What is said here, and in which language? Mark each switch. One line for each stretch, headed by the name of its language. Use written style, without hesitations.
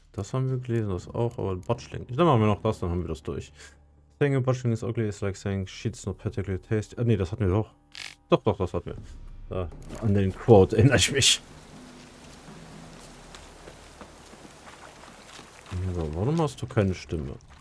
German: Das haben wir gelesen, das auch, aber Botchling. Dann machen wir noch das, dann haben wir das durch.
English: Saying a botchling is ugly is like saying shit's not particularly tasty.
German: Nee, das hatten wir doch. Doch, das hatten wir. Da, an den Quote erinnere ich mich. So, warum hast du keine Stimme?